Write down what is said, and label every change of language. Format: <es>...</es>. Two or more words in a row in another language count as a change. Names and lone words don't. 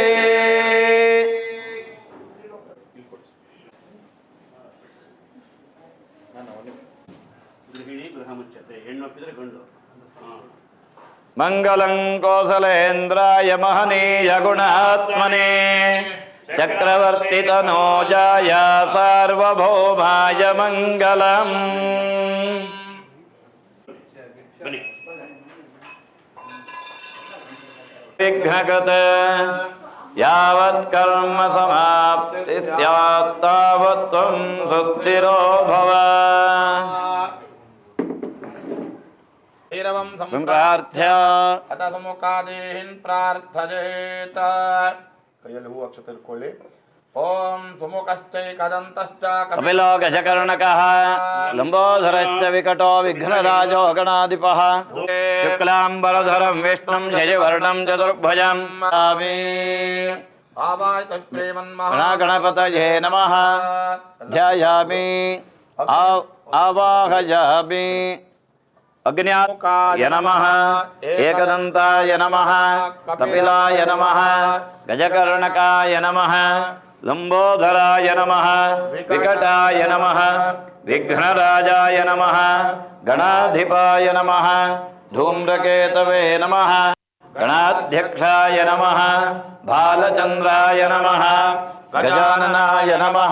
<sa>ಮಂಗಲಂ ಕೋಸಲೇಂದ್ರಾಯ ಮಹನೀಯ ಗುಣಾತ್ಮನೇ ಚಕ್ರವರ್ತಿ ತನೋಜಾಯ ಸಾರ್ವಭೌಮಾಯ ಮಂಗಲಂ. ವಿಘ್ನಕೃತ ಯಾವತ್ ಕರ್ಮ ಸಮಾಪ್ತಿ ಸ್ಯಾತ್ ತಾವತ್ ತ್ವಂ ಸುಸ್ಥಿರೋ ಭವ. ಪ್ರಾರ್ಥ್ಯ ಮುಖಾದೇಹಿನ್ ಪ್ರಾರ್ಥಯೇತ.</sa> <kn>ಕೈಯಲ್ಲಿ ಹೂ ಅಕ್ಷತೆ ಇಟ್ಕೊಳ್ಳಿ.</kn> <sa>ಓಂ ಸುಮುಖಶ್ಚೈಕದಂತಶ್ಚ ಕಪಿಲೋ ಗಜಕರ್ಣಕಃ ಲಂಬೋದರಶ್ಚ ವಿಕಟೋ ವಿಘ್ನರಾಜೋ ಗಣಾಧಿಪಃ ಶುಕ್ಲಾಂಬರಧರಂ ವಿಷ್ಣುಂ ಶಶಿವರ್ಣಂ ಚತುರ್ಭುಜಂ ಗಣಪತಯೇ ನಮಃ. ಧ್ಯಾಯಾಮಿ ಆವಾಹಯಾಮಿ. ಅಗ್ನ್ಯಾಯ ನಮಃ ಏಕದಂತಾಯ ನಮಃ ಕಪಿಲಾಯ ನಮಃ ಗಜಕರ್ಣಕಾಯ ನಮಃ ಲಂಬೋದರಾಯ ನಮಃ ವಿಕಟಾಯ ನಮಃ ವಿಘ್ನರಾಜಾಯ ನಮಃ ಗಣಾಧಿಪಾಯ ನಮಃ ಧೂಮ್ರಕೇತವೇ ನಮಃ गणाध्यक्षाय नमः बालचन्द्राय नमः गजाननाय नमः</sa>